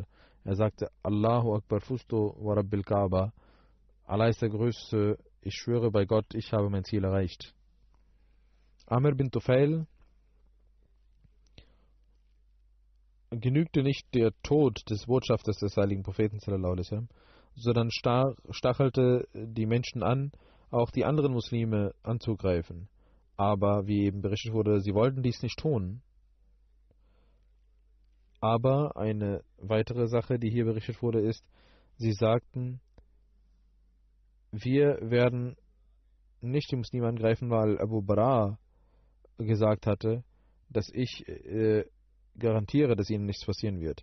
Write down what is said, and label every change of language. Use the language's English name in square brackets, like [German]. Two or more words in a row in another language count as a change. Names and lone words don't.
[German] Er sagte: [Arabic] الله أكبر فزت ورب الكعبة. [German] Allah ist der Größte, ich schwöre bei Gott, ich habe mein Ziel erreicht. Amr bin Tufail genügte nicht der Tod des Botschafters des heiligen Propheten [Arabic] صلى الله عليه وسلم, [German] sondern stachelte die Menschen an, auch die anderen Muslime anzugreifen. Aber wie eben berichtet wurde, sie wollten dies nicht tun. Aber eine weitere Sache, die hier berichtet wurde, ist, sie sagten, wir werden nicht die Muslime angreifen, weil Abu Bara gesagt hatte, dass ich garantiere, dass ihnen nichts passieren wird.